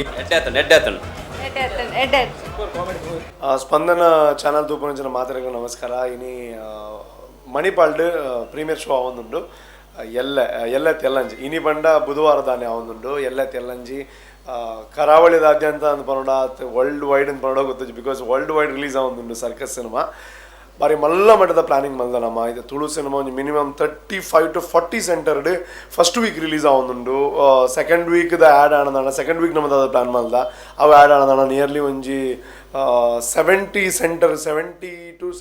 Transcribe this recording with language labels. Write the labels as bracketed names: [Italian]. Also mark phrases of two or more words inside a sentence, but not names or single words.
[Tulu] ಸ್ಪಂದನ ಚಾನಲ್ ತೂಪುನಂಚಿನ ಮಾತರೆಗೂ ನಮಸ್ಕಾರ. ಇನಿ ಮಣಿಪಾಲ್ಡ್ [English] premiere show [Tulu] ಆವೊಂದುಂಡು. ಎಲ್ಲೆ ತೆಲ್ಲಂಜಿ ಇನಿ ಬಂಡ ಬುಧವಾರ ದಾನೆ ಅವನುಂಡು ಎಲ್ಲೆ ತೆಲ್ಲಂಜಿ ಕರಾವಳಿದಾದ್ಯಂತ ಅಂತ ಪನ್ನಡ [English] world wide [Tulu] ಅಂತ ಪನ್ನಡ ಗೊತ್ತಿದ್ದು [English] because world wide release [Tulu] ಆವೊಂದುಂಡು ಸರ್ಕಸ್ ಸಿನಿಮಾ ಬಾರಿ ಮಲ್ಲ ಮಟ್ಟದ ಪ್ಲಾನಿಂಗ್ ಮಲ್ದನಮ್ಮ ಇದು ತುಳು ಸಿನಿಮಾ ಒಂದು [English] minimum 35 to 40 [Tulu] ಸೆಂಟರ್ಡ್ [English] first week release [Tulu] ಆವೊಂದುಂಡು ಸೆಕೆಂಡ್ ವೀಕ್ದ ಆ್ಯಡ್ ಆನದಾಣ [English] second week [Tulu] ನಮ್ಮದು ಪ್ಲಾನ್ ಮಲ್ದ ಅವು ಆ್ಯಡ್ ಆನದಾಣ ನಿಯರ್ಲಿ ಒಂಜಿ 70 ಸೆಂಟರ್ 70 to